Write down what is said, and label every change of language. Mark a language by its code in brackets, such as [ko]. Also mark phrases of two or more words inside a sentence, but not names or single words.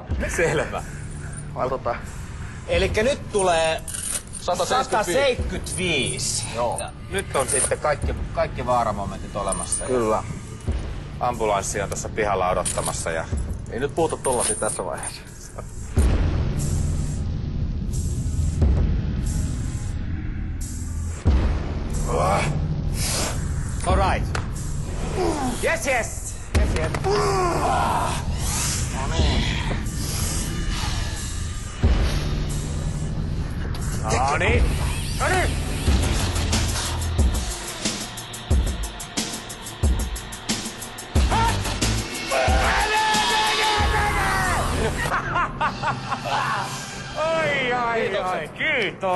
[fi] Selvä. Vai Elikkä nyt tulee 175. 175. Joo. Nyt on sitten kaikki vaaramomentit olemassa. Kyllä. Ambulanssi on tuossa pihalla odottamassa ja... Ei nyt puhuta tollasia tässä vaiheessa. [en] All right. Yes. [fi] No niin. Ai, kiitos.